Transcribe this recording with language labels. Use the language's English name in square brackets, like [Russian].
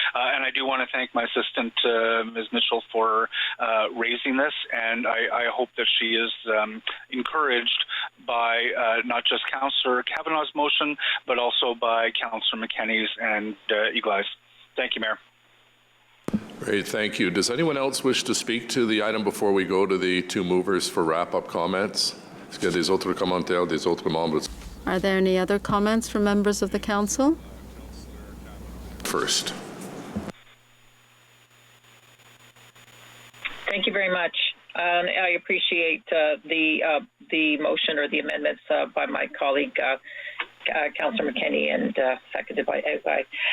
[English] And I do want to thank my assistant, Ms. Mitchell, for raising this, and I hope that she is encouraged by not just Councillor Kavanagh's motion, but also by Councillor McKenney's and Eagle's. Thank you, Mayor. Great, thank you. Does anyone else wish to speak to the item before we go to the two movers for wrap-up comments? [French] Est-ce qu'il y a des autres commentaires, des autres membres? [English] Are there any other comments from members of the council? First. Thank you very much. I appreciate the motion or the amendments by my colleague, Councillor McKenney, and seconded by Egbay.